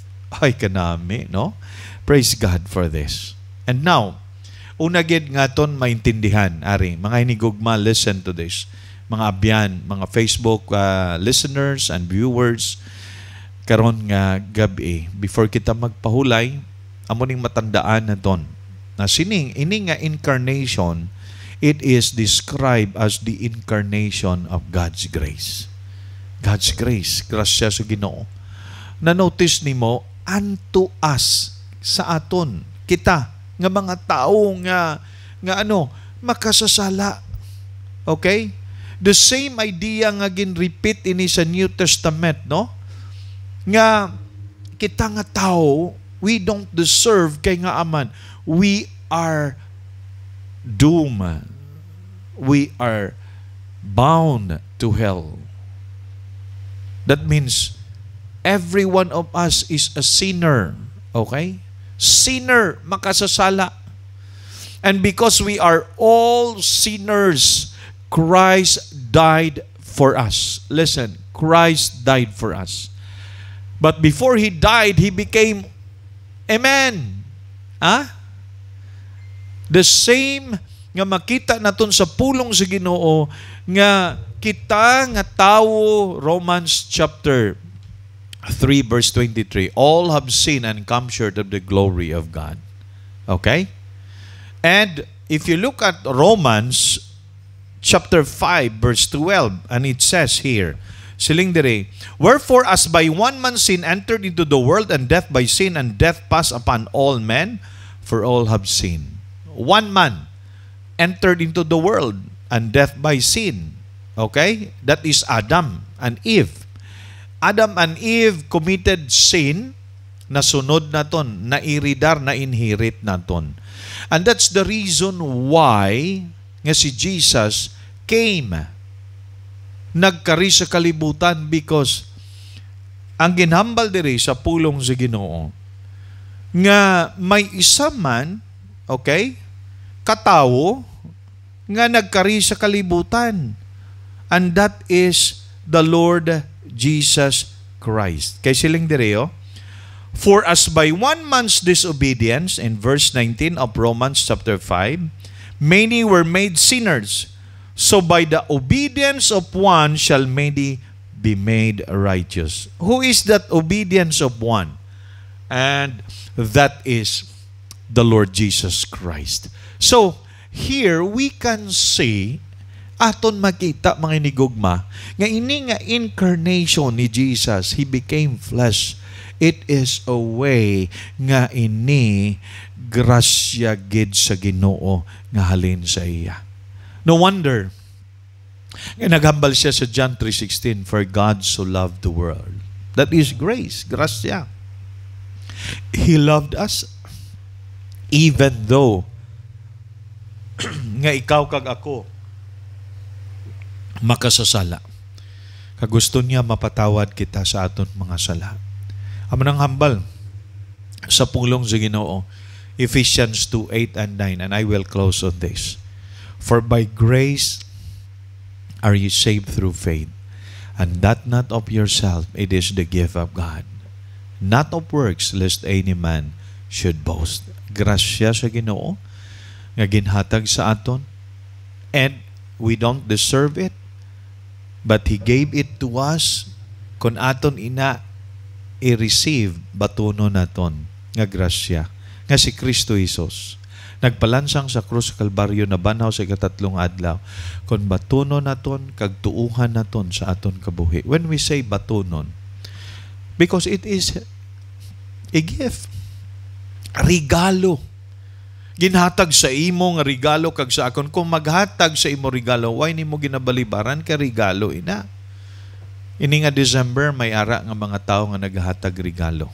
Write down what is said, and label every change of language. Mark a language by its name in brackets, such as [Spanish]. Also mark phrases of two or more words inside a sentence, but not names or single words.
[Hiligaynon] Ay, kanami, no? [English] Praise God for this. And now, [Hiligaynon] una gid nga ton maintindihan, ari, mga hinigugma, [English] listen to this. [Hiligaynon] Mga abyan, mga Facebook [English] listeners and viewers, [Hiligaynon] karon nga gabi, before kita magpahulay, amo ning matandaan na ton, na ining nga incarnation, [English] it is described as the incarnation of God's grace. God's grace, [Hiligaynon] grasya sa Ginoo. Na-notice nimo, [English] unto us, [Hiligaynon] sa aton, kita, nga mga tao nga makasasala. [English] Okay? The same idea [Hiligaynon] nga gin-repeat ini sa [English] New Testament, no? [Hiligaynon] Nga kita nga tao, [English] we don't deserve [Hiligaynon] kay nga aman. [English] We are doomed. We are bound to hell. That means every one of us is a sinner. Okay? Sinner, makasasala. And because we are all sinners, Christ died for us. Listen, Christ died for us. But before He died, He became a man. The same [Hiligaynon] nga makita naton sa pulong sa Ginoo nga kita nga tawo, [English] Romans chapter 3 verse 23, all have sinned and come short of the glory of God. Okay? And if you look at Romans chapter 5 verse 12, and it says here, [Hiligaynon] siling dire, [English] wherefore as by one man sin entered into the world, and death by sin, and death passed upon all men, for all have sinned. One man entered into the world, and death by sin. Okay? That is Adam and Eve. Adam and Eve committed sin, [Hiligaynon] nasunod naton, nairidar, na-inherit naton. [English] And that's the reason why [Hiligaynon] nga si Jesus came, nagkari sa kalibutan, because ang ginhambal diri sa pulong sa Ginoo nga may isa man, okay, katawo nga nagkari sa kalibutan, [English] and that is the Lord Jesus Christ. [Hiligaynon] Kay siling direo, [English] for as by one man's disobedience, in verse 19 of Romans chapter 5, many were made sinners, so by the obedience of one shall many be made righteous. Who is that obedience of one? And that is the Lord Jesus Christ. So, here we can see, [Hiligaynon] aton makita mga inigugma, nga ini nga incarnation ni Jesus, [English] He became flesh. It is a way [Hiligaynon] nga ini grasya gid sa Ginoo nga halin sa iya. [English] No wonder [Hiligaynon] nga naghambal siya sa [English] John 3:16, for God so loved the world. That is grace, grasya. He loved us even though [Hiligaynon] nga ikaw kag ako makasasala. Kagusto niya mapatawad kita sa aton mga sala. Amo nang hambal sa pulong sa Ginoo, [English] Ephesians 2:8 and 9, and I will close on this. For by grace are you saved through faith, and that not of yourself, it is the gift of God, not of works, lest any man should boast. [Hiligaynon] Grasya sa Ginoo nga ginhatag sa aton, [English] and we don't deserve it, but He gave it to us. [Hiligaynon] Kung aton ina i-receive, batuno naton nga grasya nga si Kristo Jesus nagpalansang sa krus sa Kalbaryo, na banaw sa ikatatlong adlaw, kung batuno naton kag tuuhan naton sa aton kabuhi. [English] When we say batunon, because it is a gift, [Hiligaynon] regalo. Ginhatag sa imo nga regalo kag sa akon. Kung maghatag sa imo regalo, why nimo ginabalibaran kay regalo ina? Ini nga December, may ara nga mga tao nga naghatag regalo.